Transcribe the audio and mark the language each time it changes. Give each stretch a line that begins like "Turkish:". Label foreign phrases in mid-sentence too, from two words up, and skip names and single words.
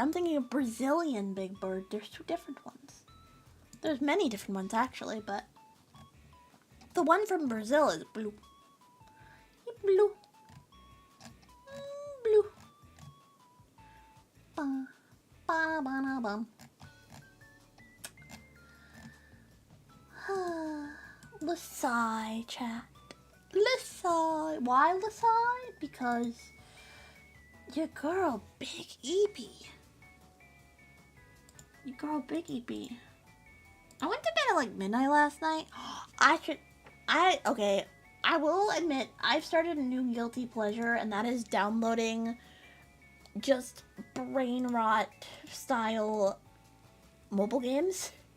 English: I'm thinking of Brazilian Big Bird. There's two different ones. There's many different ones actually, but the one from Brazil is blue. Blue. Blue. Ba-da-ba-da-bum. Lasai, chat. Lasai. Why Lasai? Because your girl, Big EP. Your girl, Big EP. I went to bed at like midnight last night. Okay, I will admit, I've started a new guilty pleasure, and that is downloading just brain rot style mobile games.